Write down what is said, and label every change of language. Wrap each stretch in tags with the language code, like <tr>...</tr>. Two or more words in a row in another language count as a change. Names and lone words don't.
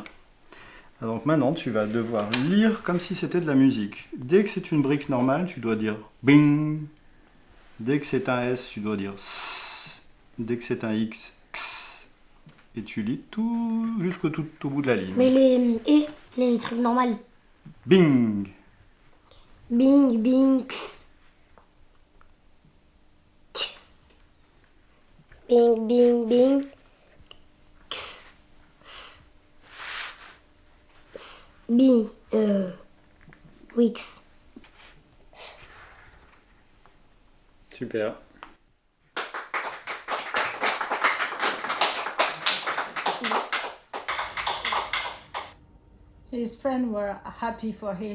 <fr>Donc maintenant, tu vas devoir lire comme si c'était de la musique. Dès que c'est une brique normale, tu dois dire bing. Dès que c'est un S, tu dois dire S. Dès que c'est un X, X. Et tu lis tout jusqu'au tout au bout de la ligne. Mais les trucs normaux. Bing. Bing, bing, x. Bing, bing, bing. X. S. S. Bing. Wix. S. Super.</fr> <en>His friends were happy for him.</en>